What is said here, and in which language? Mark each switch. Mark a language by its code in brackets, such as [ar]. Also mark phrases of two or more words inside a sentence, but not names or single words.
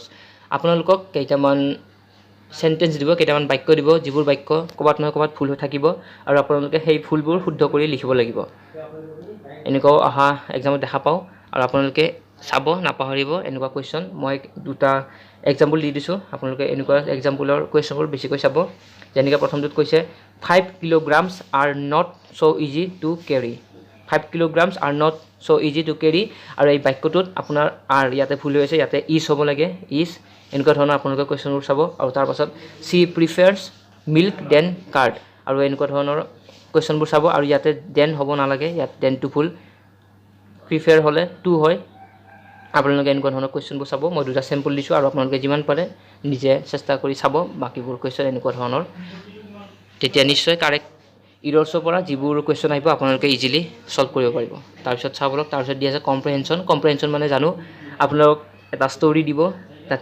[as] আপোনালোকক কেইটামান চেণ্টেঞ্চ দিব, কেইটামান বাক্য দিব, যিবোৰ বাক্য ক'ৰবাত নহয় ক'ৰবাত ভুল হৈ থাকিব আৰু আপোনালোকে সেই ভুলবোৰ শুদ্ধ কৰি লিখিব লাগিব। এনেকুৱাও অহা এক্সামত দেখা পাওঁ। আৰু আপোনালোকে চাব নাপাহৰিব এনেকুৱা কুৱেশ্যন মই দুটা এক্সাম্পল দি দিছোঁ আপোনালোকে এনেকুৱা [en] example questions [as] বেছিকৈ চাব যেনেকৈ প্ৰথমটোত কৈছে [en] 5 kilograms are not so easy to carry 5 kilograms are not so easy to carry [as] আৰু এই বাক্যটোত আপোনাৰ আৰ ইয়াতে ভুল হৈ আছে ইয়াতে ইজ হ'ব লাগে ইজ এনেকুৱা ধৰণৰ আপোনালোকে কুৱেশ্যনবোৰ চাব আৰু তাৰ পাছত [en] she prefers milk than curd [as] আৰু এনেকুৱা ধৰণৰ কুৱেশ্যনবোৰ চাব আৰু ইয়াতে দেন হ'ব নালাগে ইয়াত দেনটো ভুল প্ৰিফাৰ হ'লে টু হয় আপোনালোকে এনেকুৱা ধৰণৰ কুৱেশ্যনবোৰ চাব মই দুটা চেম্পল দিছোঁ আৰু আপোনালোকে যিমান পাৰে নিজে চেষ্টা কৰি চাব বাকীবোৰ কুৱেশ্যন এনেকুৱা ধৰণৰ তেতিয়া নিশ্চয় [en] correct errors [as] পৰা যিবোৰ কুৱেশ্যন আহিব আপোনালোকে [en] easily solve [as] কৰিব পাৰিব তাৰপিছত চাবলৈ তাৰপিছত দিয়া আছে কম্প্ৰেহেনশ্যন মানে জানো আপোনালোক এটা ষ্টৰি দিব তাত